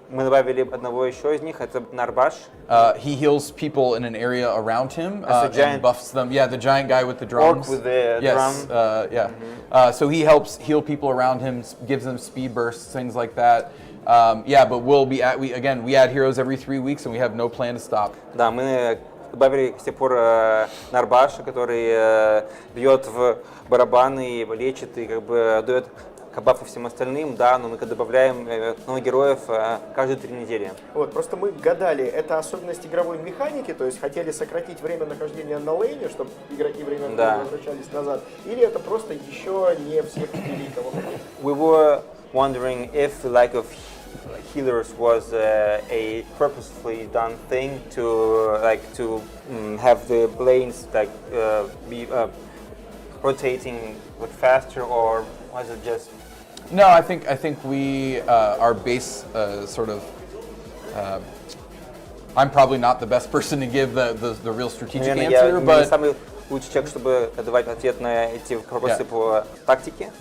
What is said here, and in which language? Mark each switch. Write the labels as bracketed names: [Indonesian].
[Russian] Мы добавили одного еще из них, это Нарбаш. [English] He heals people in an area around him That's the giant and buffs them. Yeah, the giant guy with the drums. Orc with the yes, drum. Yeah. So he helps heal people around him, gives them speed bursts, things like that. Yeah, but we add heroes every 3 weeks, and we have no plan to stop. [Russian] Да, мы добавили с тех пор Нарбаша, который бьет в барабаны и лечит, и как бы дает бафы всем остальным, да, но мы добавляем новых героев каждые 3 недели. Вот, просто мы гадали, это особенность игровой механики, то есть хотели сократить время нахождения на лейне, чтобы игроки время возвращались назад, или это просто еще не всех ввели, кого хотели? [English] We were wondering if the lack of healers was a purposefully done thing to have the lanes be rotating faster, or was it just? No, I think we our base sort of. I'm probably not the best person to give the real strategic answer, but [Russian] самый лучший человек, чтобы давать ответ на эти вопросы по тактике.